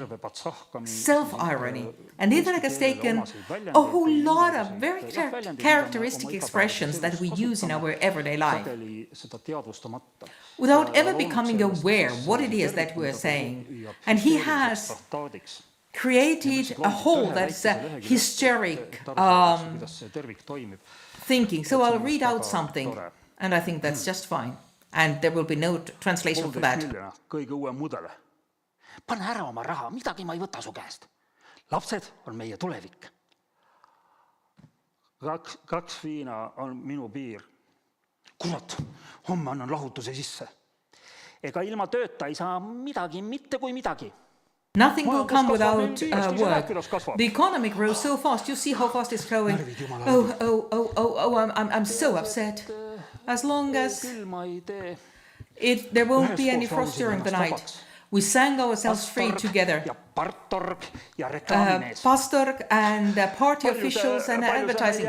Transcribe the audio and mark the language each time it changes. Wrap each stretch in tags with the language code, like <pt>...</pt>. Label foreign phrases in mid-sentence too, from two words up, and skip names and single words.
<en>And Indrek has taken a whole lot lot of very characteristic expressions that we use in our everyday life without ever becoming aware what it is that we're saying. And he has created a whole that's hysteric thinking. So I'll read out something, and I think that's just fine. And there will be no translation for that.</en> <et>Kõige uuem mudele. Pane ära oma raha, midagi ma ei võta su käest. Lapsed on meie tulevik. Kaks viina on minu piir. Kurat, homme annan lahutuse sisse. Ega ilma tööta ei saa midagi, mitte kui midagi.</et> <en>Nothing will come without work. The economy grows so fast. You see how fast it's growing. I'm so upset. As long as there won't be any frost during the night. We sang ourselves free together. Pastorg and party officials and advertising.</en>